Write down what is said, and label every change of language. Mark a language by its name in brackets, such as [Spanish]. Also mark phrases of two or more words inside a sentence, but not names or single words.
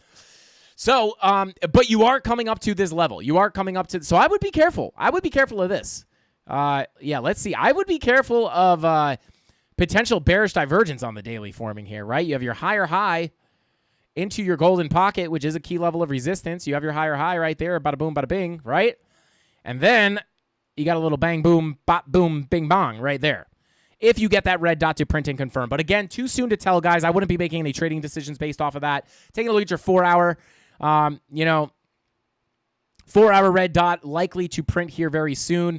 [English] So, but you are coming up to this level. You are coming up to, so I would be careful. I would be careful of this. Yeah, let's see. I would be careful of potential bearish divergence on the daily forming here, right? You have your higher high into your golden pocket, which is a key level of resistance. You have your higher high right there, bada boom, bada bing, right? And then you got a little bang, boom, bop, boom, bing, bong right there. If you get that red dot to print and confirm. But again, too soon to tell, guys. I wouldn't be making any trading decisions based off of that. Taking a look at your 4-hour, 4-hour red dot likely to print here very soon.